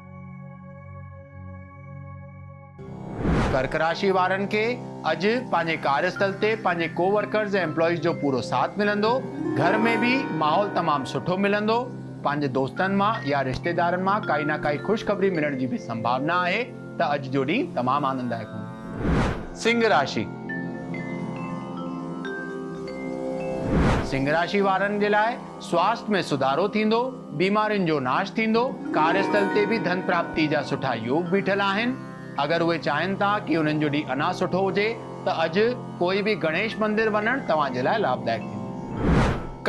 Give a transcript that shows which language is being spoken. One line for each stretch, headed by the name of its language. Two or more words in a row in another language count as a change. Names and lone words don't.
Sindhi: कर्क राशि वारनि खे अॼु पंहिंजे कार्यस्थल ते पंहिंजे कोवर्कर्स ऐं एम्प्लॉइज जो पूरो साथ मिलंदो। घर में बि माहौल तमामु सुठो मिलंदो। पंहिंजे दोस्तनि मां या रिश्तेदारनि मां काई न काई ख़ुशख़बरी मिलण जी बि संभावना आहे। त अॼु जो ॾींहुं तमामु आनंददायक हूंदो। सिंह राशि। सिंह राशि वारनि जे लाइ स्वास्थ्य में सुधारो थींदो। बीमारियुनि जो नाश थींदो। कार्यस्थल ते बि धन प्राप्ति जा सुठा योग बीठल आहिनि। अगर उहे चाहिनि था कि उन्हनि जो ॾींहुं अञा सुठो हुजे त अॼु कोई बि गणेश मंदिर वञणु तव्हां जे लाइ लाभदायक थींदो।